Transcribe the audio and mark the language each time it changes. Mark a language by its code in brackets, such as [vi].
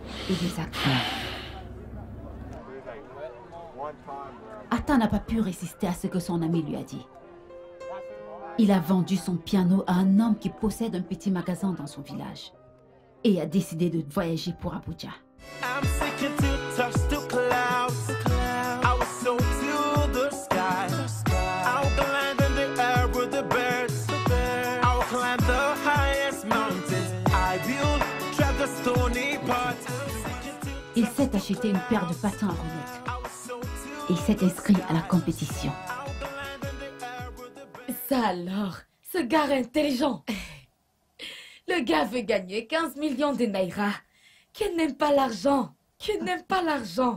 [fr] et des acteurs. Ata n'a pas pu résister à ce que son ami lui a dit. Il a vendu son piano à un homme qui possède un petit magasin dans son village et a décidé de voyager pour Abuja. [en] I'm seeking to touch the clouds. I will soar to the sky. I will land in the air with the birds. I will climb the highest mountains. I will tread the stony path. [fr] Il s'est acheté une paire de patins à roulettes et s'est inscrit à la compétition. Ça alors, ce gars intelligent. Le gars veut gagner 15 millions de naira. Qui n'aime pas l'argent? Qui n'aime pas l'argent?